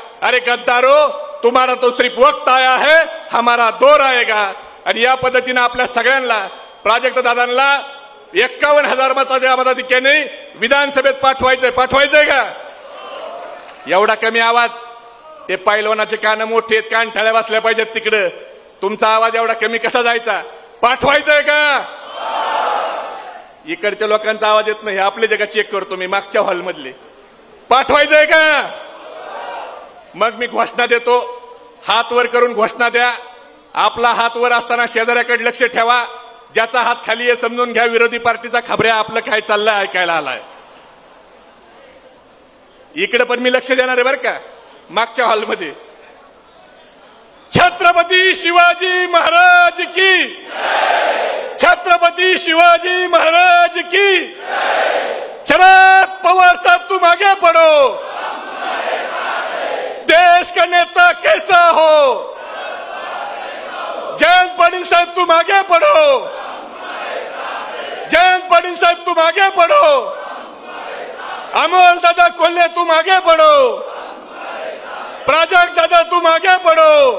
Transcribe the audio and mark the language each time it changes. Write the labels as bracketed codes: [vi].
[hi] अरे गद्दारो, तुम्हारा तो सिर्फ वक्त आया है, हमारा दौर आएगा. [mr] आणि या पद्धतीने आपल्या सगळ्यांना प्राजक्तदादांना 51,000 मताच्या मताधिक्याने विधानसभेत पाठवायचंय का? एवढा कमी आवाज? ते पैलवानाचे कान मोठे आहेत, कान ठळ्या बसल्या पाहिजेत तिकडे. तुमचा आवाज एवढा कमी कसा जायचा? पाठवायचंय का? इकडच्या लोकांचा आवाज येत नाही. आपले जगा चेक करतो मी मागच्या हॉलमधले. पाठवायचंय का? मग मी घोषणा देतो. हात वर करून घोषणा द्या. आपला हात वर असताना शेजाऱ्याकडे लक्ष ठेवा. ज्याचा हात खाली आहे समजून घ्या विरोधी पार्टीचा खबऱ्या आपलं काय चाललंय ऐकायला आलाय. इकडे पण मी लक्ष देणार आहे बरं का. मागच्या हॉलमध्ये छत्रपती शिवाजी महाराज की, छत्रपती शिवाजी महाराज की. [hi] शरद पवार साहब तुम आगे बढ़ो, देश का नेता कैसा हो. जयंत पाटिल साहब तुम आगे बढ़ो, जयंत पाटिल साहब तुम आगे बढ़ो, अमोल दादा कोल्हे तुम आगे बढ़ो, प्राजक्त दादा तुम आगे बढ़ो.